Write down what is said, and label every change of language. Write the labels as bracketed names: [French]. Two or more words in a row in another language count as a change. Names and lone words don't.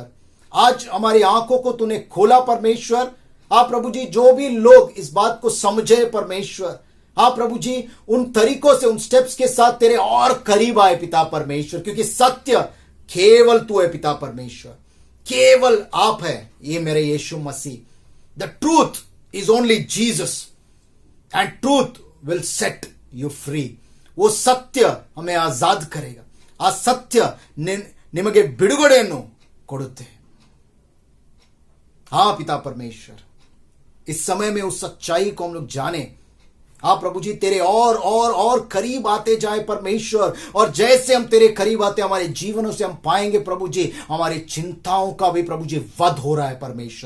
[Hindi] आज हमारी आंखों को तूने खोला परमेश्वर। हाँ प्रभु जी, जो भी लोग इस बात को समझे परमेश्वर, हाँ प्रभु जी, उन तरीकों से उन स्टेप्स के साथ तेरे और करीब आए पिता परमेश्वर, क्योंकि सत्य केवल तू है पिता परमेश्वर, केवल आप है, ये मेरे यीशु मसीह। [English] The truth is only Jesus and truth will set you free. [Hindi] वो सत्य हमें आजाद करेगा। [Kannada] ಆ ಸತ್ಯ ನಿಮಗೆ ಬಿಡುಗಡೆಯನ್ನು ಕೊಡುತ್ತೆ। [Hindi] हाँ पिता परमेश्वर, इस समय में उस सच्चाई को हम लोग जाने। हाँ प्रभु जी, तेरे और करीब आते जाए परमेश्वर। और जैसे हम तेरे करीब आते हमारे जीवनों से हम पाएंगे प्रभु जी, हमारी चिंताओं का भी प्रभु जी वध हो रहा है परमेश्वर।